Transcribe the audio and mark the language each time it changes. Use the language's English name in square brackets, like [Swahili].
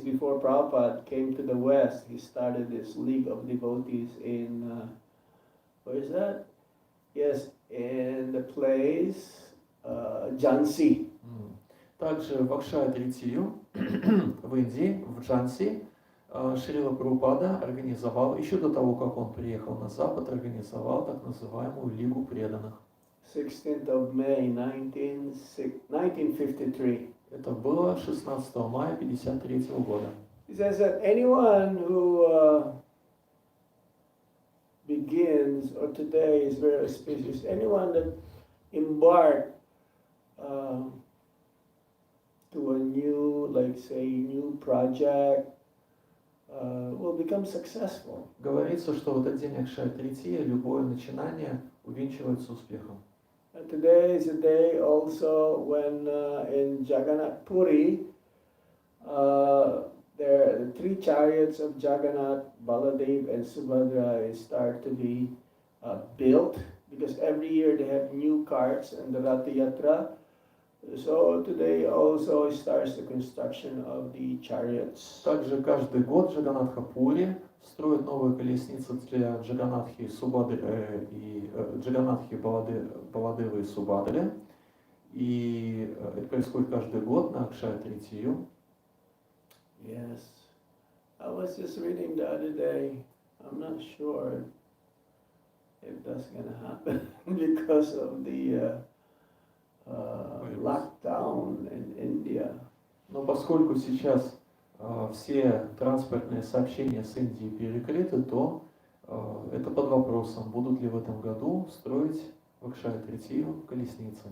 [English] Before Prabhupada came to the West, he started this League of Devotees in, where is that? Yes, in the place Jhansi. [Russian] Также в Акшая-Тритию в Индии, в Джанси, Шрила Прабхупада организовал, еще до того, как он приехал на Запад, организовал так называемую Лигу преданных. [English] 16th of May 1953. [Russian] Это было 16 мая 1953 года. [English] He says that anyone who begins, or today is very auspicious, anyone that embark to a new, like say, new project will become successful. [Russian] Говорится, что в этот день Акшая-Трития любое начинание увенчивается успехом. [English] And today is a day also when in Jagannath Puri, the three chariots of Jagannath, Baladev and Subhadra start to be built, because every year they have new carts and the Ratha Yatra. So today also starts the construction of the chariots. [Russian] Также каждый год Джаганатха Пури строит новые колесницы для Джаганатхи Субадры и Джаганатхи Баладевы и Субадры. И это происходит каждый год на Акшая-Тритию. [English] Yes. I was just reading the other day. I'm not sure if that's going to happen because of the lockdown in India. [Russian] Но поскольку сейчас все транспортные сообщения с Индией перекрыты, то это под вопросом, будут ли в этом году строить в Акшая-Тритию колесницы.